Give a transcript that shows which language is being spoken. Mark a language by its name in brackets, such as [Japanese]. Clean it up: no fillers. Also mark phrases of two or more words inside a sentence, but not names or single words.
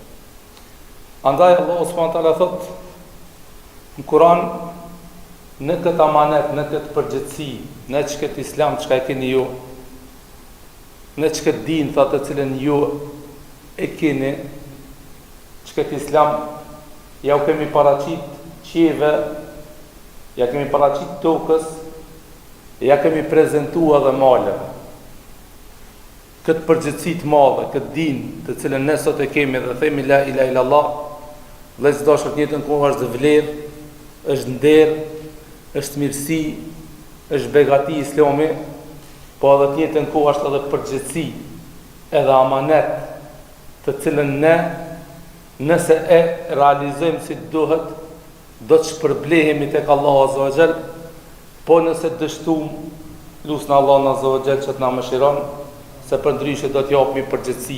[Albanian] Andaj Allahu [Arabic] سبحانه وتعالى [Albanian] thot në Kur'an, në këtë amanet, në këtë përgjithësi, në çka Islam, çka e keni ju, në çka din të cilën ju e keni, çka Islam, ja u kemi paraqit qieve, ja kemi paraqit tokës, ja kemi prezantuar dhe maleve. Këtë përgjithësi të madhe, këtë din të cilën ne sot e kemi dhe themi [Arabic] لا إله إلا الله, [Albanian] vëllezër dashur, në jetën kohë është vlerë, është nder, është mirësi, është begati Islami, po edhe në jetën kohë është edhe përgjithësi, edhe amanet, të cilën ne, nëse e realizojmë si duhet, do të shpërblehemi tek Allahu [Arabic] عز وجل, [Albanian] po nëse dështuam, lusna Allahun [Arabic] عز وجل [Albanian] që të na mëshiron, se përndryshe do të japim përgjithësi.